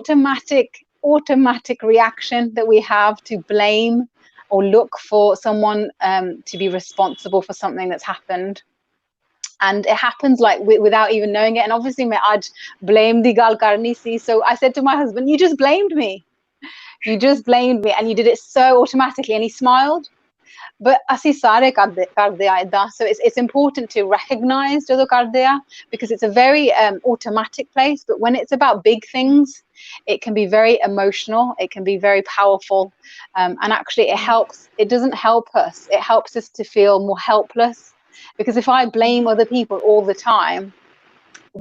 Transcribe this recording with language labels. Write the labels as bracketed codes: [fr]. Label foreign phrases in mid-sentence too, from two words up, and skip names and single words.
[en] automatic reaction that we have to blame or look for someone to be responsible for something that's happened. And it happens like without even knowing it. And obviously [pa] ਮੈਂ ਅੱਜ blame ਦੀ ਗੱਲ ਕਰਨੀ ਸੀ. [en] So I said to my husband, you just blamed me. You just blamed me, and you did it so automatically. And he smiled. But [pa] ਅਸੀਂ ਸਾਰੇ ਕਰਦੇ ਆ ਏਦਾਂ. [en] So it's important to recognize [pa] ਜਦੋਂ ਕਰਦੇ ਆ, [en] because it's a very automatic place. But when it's about big things, it can be very emotional, it can be very powerful, and actually it doesn't help us. It helps us to feel more helpless, because if I blame other people all the time, where's my power?